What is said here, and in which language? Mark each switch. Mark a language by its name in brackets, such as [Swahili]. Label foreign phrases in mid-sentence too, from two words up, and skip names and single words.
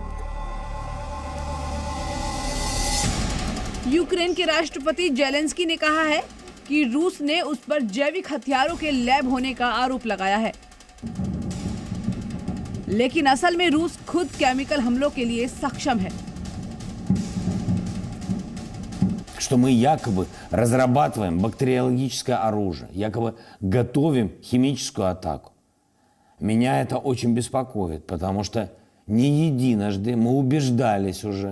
[Hindi] यूक्रेन के राष्ट्रपति जेलेंस्की ने कहा है कि रूस ने उस पर जैविक हथियारों के लैब होने का आरोप लगाया है, लेकिन असल में रूस खुद केमिकल हमलों के लिए सक्षम है। [Russian] Что мы якобы разрабатываем бактериологическое оружие, якобы готовим химическую атаку. Меня это очень беспокоит, потому что не единожды мы убеждались уже.